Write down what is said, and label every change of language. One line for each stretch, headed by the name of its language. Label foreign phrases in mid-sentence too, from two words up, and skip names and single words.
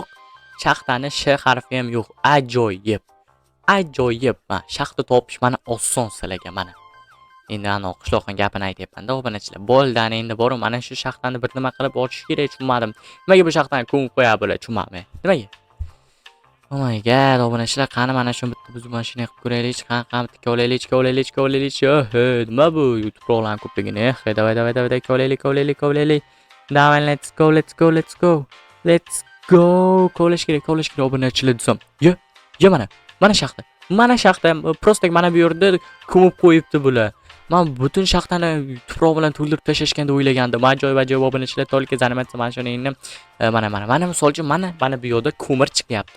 Uzbek: Shaxtani sh harfi ham yo'q. Ajoyib. Shaxta topish mana oson sizlarga mana. Endi ana qishloqning gapini aytyapman-da obunachilar. Bo'ldi, ana endi borib mana shu shaxtani bir nima qilib ochish kerak, tushunmadim. Nimaga bu shaxtani ko'mib qo'ya bo'ladi, tushunmadim. Nimaga?
English: Oh my god,
Uzbek: obunachilar, qani mana shu bitta biz mana shuni qilib ko'raylik, qani bitta olaylik. Nima bu? Tuproqlarning ko'pligini. Davay, kovlaylik. Давай,
English: let's go.
Uzbek: Kovlash kerak obunachilar desam. Yo mana shaxta. Prosta mana bu yerda ko'mib qo'yibdi bular. Men butun shaxtani tuproq bilan to'ldirib tashlashganda o'ylagandim. Ajoyib obunachilar,
Russian: только заниматься
Uzbek: mana shuni endi mana misol uchun mana bu yerda ko'mir chiqyapti.